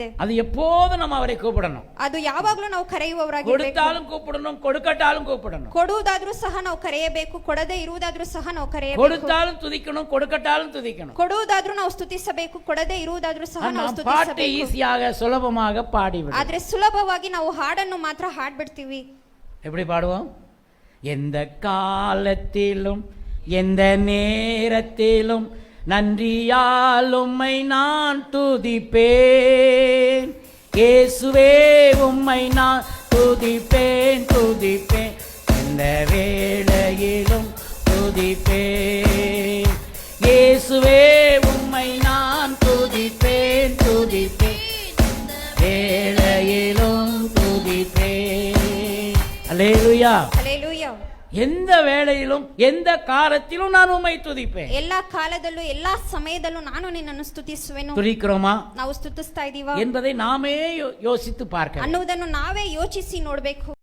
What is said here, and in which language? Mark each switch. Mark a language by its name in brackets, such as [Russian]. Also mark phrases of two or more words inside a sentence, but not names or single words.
[Tamil] அது எப்போதும் நம்ம அவரை கூப்பிடணும். [Kannada] ಅದು ಯಾವಾಗಲೂ ನಾವು ಕರೆಯುವವರಾಗಿರಬೇಕು. [Tamil] கொடுத்தாலும் கூப்பிடணும், கொடுக்கட்டாலும் கூப்பிடணும். [Kannada] ಕೊಡುವುದಾದ್ರೂ ಸಹ ನಾವು ಕರೆಯಬೇಕು, ಕೊಡದೇ ಇರುವುದಾದ್ರೂ ಸಹ ನಾವು ಕರೆಯಬೇಕು. [Tamil] கொடுத்தாலும் துதிக்கணும், கொடுக்கட்டாலும் துதிக்கணும். [Kannada] ಕೊಡುವುದಾದ್ರೂ ನಾವು ಸ್ತುತಿಸಬೇಕು, ಕೊಡದೇ ಇರುವುದಾದ್ರೂ ಸಹ ನಾವು [Tamil] பாட்டு [Kannada] ಸ್ತುತಿಸಬೇಕು. [Tamil] ஈஸியாக சுலபமாக பாடிவிடும். [Kannada] ಆದ್ರೆ ಸುಲಭವಾಗಿ ನಾವು ಹಾಡನ್ನು ಮಾತ್ರ ಹಾಡ್ಬಿಡ್ತೀವಿ. [Tamil] எப்படி பாடுவோம்? எந்த காலத்திலும் எந்த நேரத்திலும் நன்றியால் உம்மை நான் துதிப்பேன், இயேசுவே உம்மை நான் துதிப்பேன் துதிப்பேன், எந்த வேளையிலும் துதிப்பேன், இயேசுவே உம்மை நான் துதிப்பேன் துதிப்பேன், வேளையிலும் துதிப்பேன். அல்லேலூயா. [Kannada] ಹಲ್ಲೆಲೂಯಾ. [Tamil] எந்த வேளையிலும் எந்த காலத்திலும் நான் உம்மை துதிப்பேன். [Kannada] ಎಲ್ಲಾ ಕಾಲದಲ್ಲೂ ಎಲ್ಲಾ ಸಮಯದಲ್ಲೂ ನಾನು ನಿನ್ನನ್ನು ಸ್ತುತಿಸುವೆನು. [Tamil] துதிக்கிறோமா [Kannada] ನಾವು ಸ್ತುತಿಸ್ತಾ ಇದೀವಾ [Tamil] என்பதை நாமே யோசித்து பார்க்க. [Kannada] ಅನ್ನುವುದನ್ನು ನಾವೇ ಯೋಚಿಸಿ ನೋಡಬೇಕು.